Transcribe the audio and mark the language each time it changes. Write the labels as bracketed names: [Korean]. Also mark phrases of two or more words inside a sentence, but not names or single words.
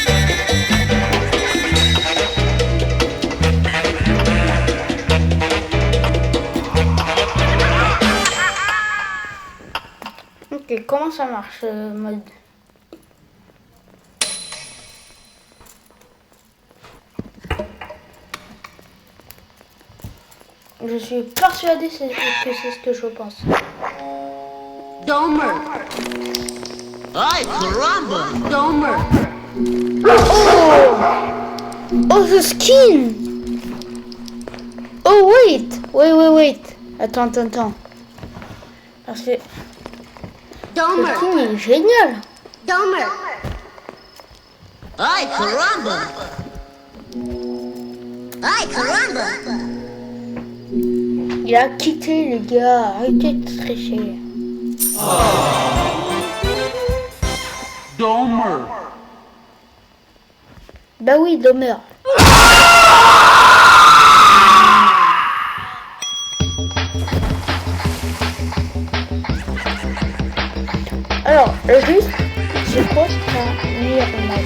[French] Ok, comment ça marche ce mode? Je suis persuadée que c'est ce que je pense. [Spanish] Domer. Ay, caramba. Domer. [English] Oh, the skin. Oh, wait. [French] Attends. Parce que le Domer. skin est génial. [Spanish] Domer. Ay, caramba. Ay, caramba. [French] Il a quitté les gars. Arrêtez de tricher. Domer. Bah oui, Domer. Alors, juste, c'est quoi ta meilleure map?